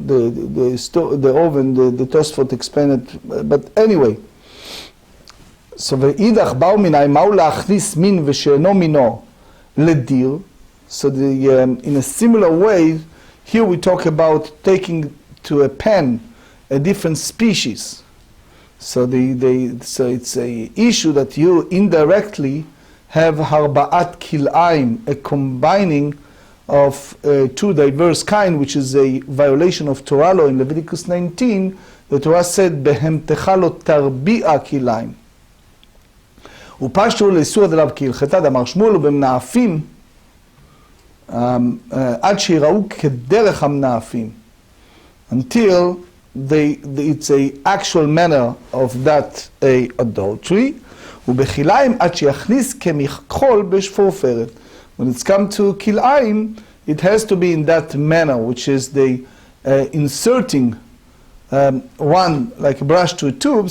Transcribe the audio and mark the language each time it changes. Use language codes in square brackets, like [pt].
[en] The Tosfot explained it. But anyway, so [he] ואידך באו מיני מהו להכניס מין ושאינו מינו לדיר. [en] So in a similar way, here we talk about taking to a pan a different species. So so it's a issue that you indirectly have harba'at kil'aim, a combining of two diverse kind, which is a violation of Torah law in Leviticus 19. The Torah said, [he] "Behemtecha lo tarbi'a kil'aim." ופשטו לאיסור דלאו כהלכתה, דאמר שמואל ובמנאפים עד שיראו כדרך המנאפים, [en] until it's a actual manner of that adultery, [he] ובכלאיים עד שיכניס כמכחול בשפורפרת. [en] When it's come to כלאיים, it has to be in that manner, which is the inserting one like a brush to a tube.